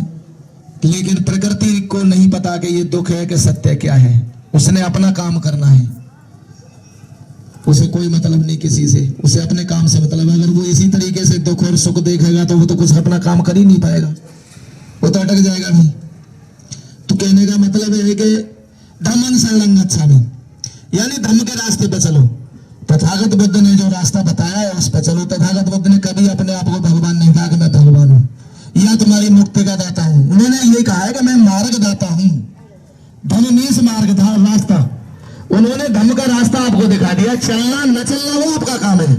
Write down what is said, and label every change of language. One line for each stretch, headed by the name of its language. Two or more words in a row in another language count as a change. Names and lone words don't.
Hindi: लेकिन प्रकृति को नहीं पता कि ये दुख है कि सत्य क्या है। उसने अपना काम करना है, उसे कोई मतलब नहीं किसी से, उसे अपने काम से मतलब है। अगर वो इसी तरीके से दुख और सुख देखेगा तो वो तो कुछ अपना काम कर ही नहीं पाएगा, वो तो अटक जाएगा भी। तो कहने का मतलब है कि
Pali: धम्मं शरणं गच्छामि,
Hindi: यानी धम्म के रास्ते पे चलो। तथागत बुद्ध ने जो रास्ता बताया है उस पर चलो। तथागत बुद्ध ने कभी अपने आप को भगवान नहीं कहा कि मैं भगवान हूँ या तुम्हारी मुक्ति का दाता हूँ। उन्होंने ये कहा है कि मैं मार्ग दाता हूँ। धम्म मीन्स मार्ग था, रास्ता। उन्होंने धम्म का रास्ता आपको दिखा दिया। चलना न चलना वो आपका काम है।